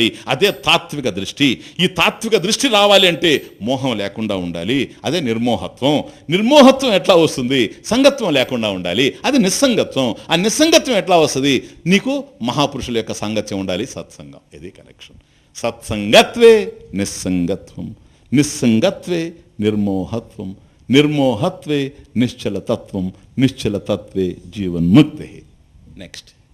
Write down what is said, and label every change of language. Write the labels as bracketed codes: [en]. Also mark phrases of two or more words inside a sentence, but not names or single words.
[te] అదే తాత్విక దృష్టి. ఈ తాత్విక దృష్టి రావాలి అంటే మోహం లేకుండా ఉండాలి. అదే నిర్మోహత్వం. నిర్మోహత్వం ఎట్లా వస్తుంది? సంగత్వం లేకుండా ఉండాలి. అది నిస్సంగత్వం. ఆ నిస్సంగత్వం ఎట్లా వస్తుంది? నీకు మహాపురుషుల యొక్క సాంగత్యం ఉండాలి, సత్సంగం. ఇది కనెక్షన్. [sa] सत्सङ्गत्वे निस्सङ्गत्वं निस्सङ्गत्वे निर्मोहत्वं निर्मोहत्वे निश्चलतत्वं निश्चलतत्वे जीवन्मुक्तिः. [te] నెక్స్ట్.